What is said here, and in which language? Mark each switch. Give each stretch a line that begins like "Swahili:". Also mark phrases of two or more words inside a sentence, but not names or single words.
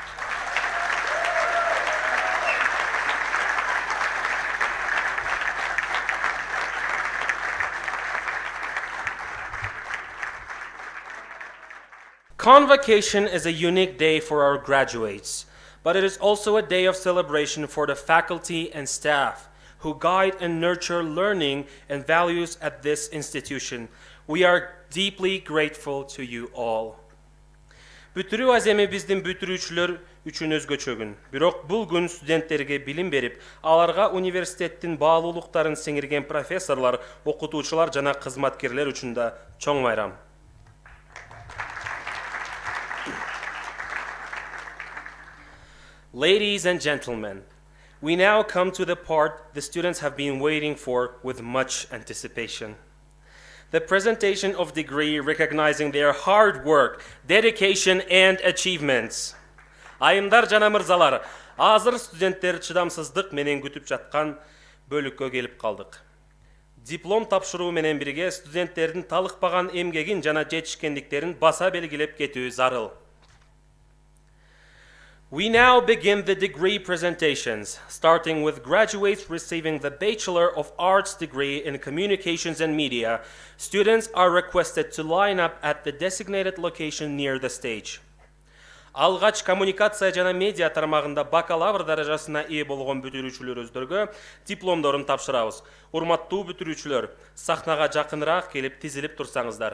English: Convocation is a unique day for our graduates, but it is also a day of celebration for the faculty and staff who guide and nurture learning and values at this institution. We are deeply grateful to you all.
Kyrgyz: Бүтүрүү аземи биздин бүтүрүүчүлөр үчүн өзгөчө күн. Бирок бул күн студенттерге билим берип, аларга университеттин баалуулуктарын сиңирген профессорлор, окутуучулар жана кызматкерлер үчүн да чоң майрам.
English: Ladies and gentlemen, we now come to the part the students have been waiting for with much anticipation. The presentation of degree recognizing their hard work, dedication, and achievements.
Kyrgyz: Айымдар жана мырзалар, азыр студенттер чыдамсыздык менен күтүп жаткан бөлүккө келип калдык. Диплом тапшыруу менен бирге студенттердин талыкпаган эмгегин жана жетишкендиктерин баса белгилеп кетүү зарыл.
English: We now begin the degree presentations, starting with graduates receiving the Bachelor of Arts degree in Communications and Media. Students are requested to line up at the designated location near the stage.
Kyrgyz: Алгач коммуникация жана медиа тармагында бакалавр даражасына ээ болгон бүтүрүүчүлөрүбүздөргө дипломдорун тапшырабыз. Урматтуу бүтүрүүчүлөр, сахнага жакыныраак келип тизилип турсаңыздар.